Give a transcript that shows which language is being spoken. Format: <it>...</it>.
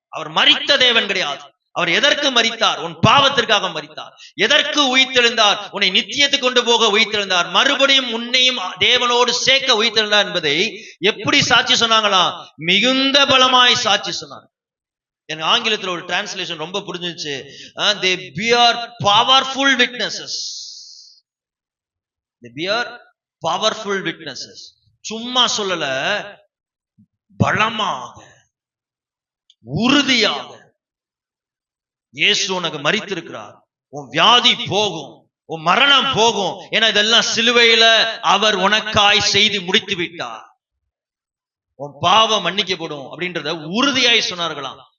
<ta>அவர் மரித்த தேவன் கிடையாது. அவர் எதற்கு மரித்தார்? உன் பாவத்திற்காக மரித்தார். எதற்கு உயிர்த்தெழுந்தார்? உன்னை நித்தியத்துக்கு கொண்டு போக உயிர்த்தெழுந்தார். மறுபடியும் உன்னையும் தேவனோடு சேர்க்க உயிர்த்தெழுந்தார் என்பதை எப்படி சாட்சி சொன்னாங்களாம்? மிகுந்த பலமாய் சாட்சி சொன்னாங்க. எனக்கு ஆங்கிலத்தில் ஒரு டிரான்ஸ்லேஷன் ரொம்ப புரிஞ்சிச்சு.</ta> <en>they bear powerful witnesses. they bear powerful witnesses.</en> <ta>சும்மா சொல்லல, பலமாக உறுதியாக இயேசு உனக்கு மரித்திருக்கிறார், உன் வியாதி போகும், உன் மரணம் போகும், ஏன்னா இதெல்லாம் சிலுவையில அவர் உனக்காய் செய்து முடித்து விட்டார், உன் பாவம் மன்னிக்கப்படும் அப்படின்றத உறுதியாய் சொன்னார்களாம்.</ta>